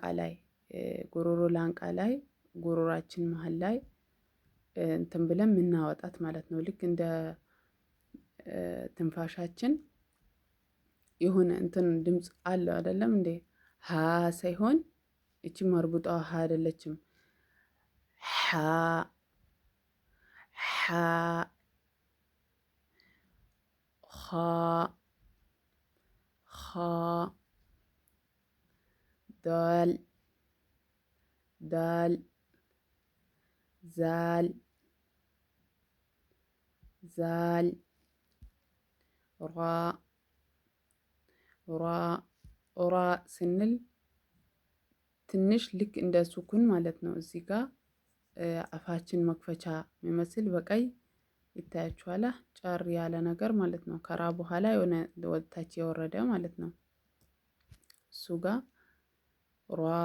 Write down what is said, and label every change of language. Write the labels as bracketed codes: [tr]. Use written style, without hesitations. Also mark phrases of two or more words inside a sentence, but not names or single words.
[am] ላይ ጉሮሮ ላንቃ ላይ ጉሮሯችን መሀል ላይ እንትን ብለን የምናወጣት ማለት ነው። ልክ እንደ ትንፋሻችን የሆነ እንትን ድምፅ አለው አይደለም እንዴ? ሀ ሳይሆን እቺ መርቡጣ ሀ አይደለችም። ሀ [ar] خاء خاء دال دال زال زال [am] ራ ራ ራ ስንል ትንሽ ልክ እንደ ሱኩን ማለት ነው። እዚህ ጋር አፋችን መክፈቻ የሚመስል በቀይ ይታያችኋል። ጨር ያለ ነገር ማለት ነው። ከራ በኋላ የሆነ ወደታች የወረደ ማለት ነው። እሱ ጋር ራ